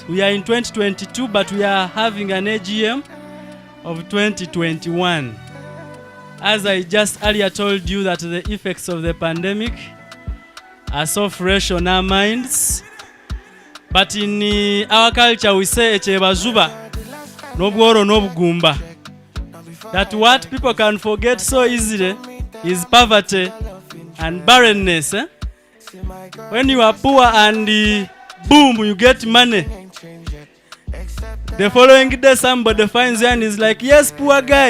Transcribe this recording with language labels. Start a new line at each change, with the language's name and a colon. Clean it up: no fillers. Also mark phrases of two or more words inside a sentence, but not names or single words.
English: We are in 2022, but we are having an AGM of 2021. As I just earlier told you that the effects of the pandemic are so fresh on our minds. But in our culture we say
Nyankole: echebazuba nobworo nobugumba.
English: That what people can forget so easily is poverty and barrenness. When you are poor and boom, you get money. The following day somebody finds you and is like, yes, poor guy.